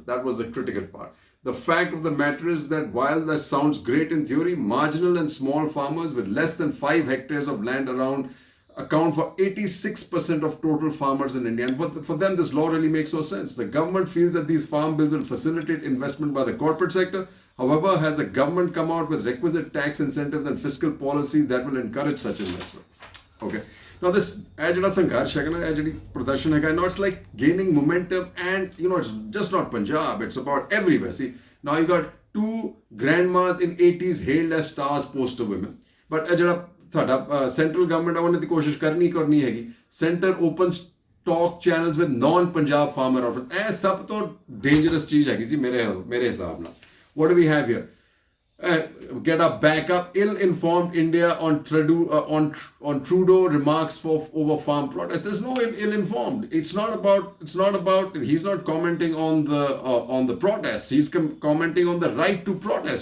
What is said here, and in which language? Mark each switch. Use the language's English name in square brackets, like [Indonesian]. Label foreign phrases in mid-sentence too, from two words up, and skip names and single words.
[English] That was the critical part. The fact of the matter is that while that sounds great in theory, marginal and small farmers with less than 5 hectares of land around account for 86% of total farmers in India. And for them, this law really makes no sense. The government feels that these farm bills will facilitate investment by the corporate sector. However, has the government come out with requisite tax incentives and fiscal policies that will encourage such investment? Okay. Now this [Punjabi] ਜਿਹੜਾ ਸੰਘਰਸ਼ ਹੈਗਾ ਨਾ, ਇਹ ਜਿਹੜੀ ਪ੍ਰਦਰਸ਼ਨ ਹੈਗਾ, [English] now it's like gaining momentum, and it's just not Punjab, it's about everywhere. See, now you got 2 grandmas in 80s hailed as stars poster women. [Punjabi] But ਇਹ ਜਿਹੜਾ ਸਾਡਾ [English] central government [Punjabi] ਆ ਉਹਨੇ ਦੀ ਕੋਸ਼ਿਸ਼ ਕਰਨੀ ਹੈਗੀ, [English] Centre opens talk channels with non Punjab farmer outfit. [Punjabi] ਇਹ ਸਭ ਤੋਂ ਡੇਂਜਰਸ ਚੀਜ਼ ਹੈਗੀ ਸੀ ਮੇਰੇ ਹਿਸਾਬ ਨਾਲ। [English] What do we have here? Get our back up. Ill-informed India on Trudeau remarks over farm protests. There's no ill-informed. It's not about. He's not commenting on the protests. He's commenting on the right to protest.